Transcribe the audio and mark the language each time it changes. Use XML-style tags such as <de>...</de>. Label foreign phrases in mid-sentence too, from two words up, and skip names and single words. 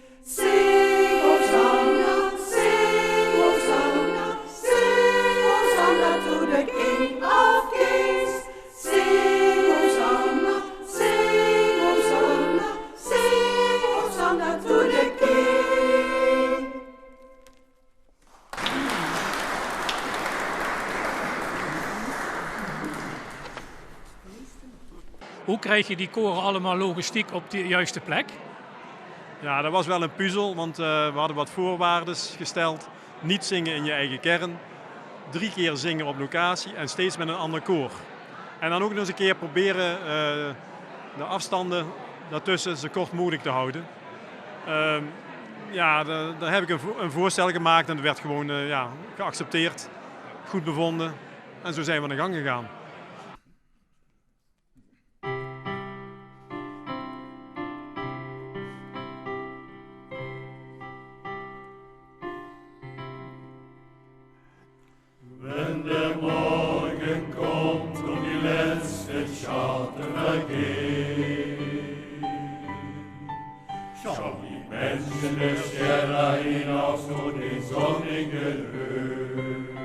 <en>Sing Hosanna, sing Hosanna, sing Hosanna to the King of Kings. Sing Hosanna, sing Hosanna, sing Hosanna to the King.</en> <nl>Hoe krijg je die koren allemaal logistiek op de juiste plek? Ja, dat was wel een puzzel, want we hadden wat voorwaarden gesteld. Niet zingen in je eigen kern, 3 keer zingen op locatie en steeds met een ander koor. En dan ook nog eens een keer proberen de afstanden daartussen zo kort mogelijk te houden. Ja, daar heb ik een voorstel gemaakt en dat werd gewoon geaccepteerd, goed bevonden en zo zijn we aan de gang gegaan.</nl> <de>Wenn der Morgen kommt und die letzten Schatten vergehen, schauen die Menschen der Sterne hinaus zu den sonnigen Höhen.</de>